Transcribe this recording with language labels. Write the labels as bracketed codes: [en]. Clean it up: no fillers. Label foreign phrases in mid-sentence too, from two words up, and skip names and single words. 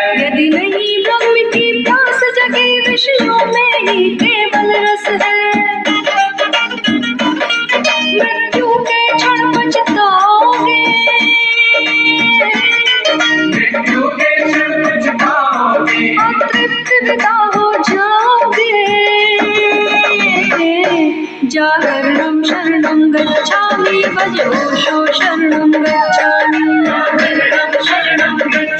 [hi] यदि नहीं ब्रह्म की प्यास जगी, विषयों में ही केवल रस है। मृत्यु के क्षण पछताओगे। मृत्यु के क्षण पछताओगे। अतृप्त विदा हो जाओगे। [sa] जागरणं शरणं गच्छामि। भजगोषो शरणं गच्छामि। जागरणं शरणं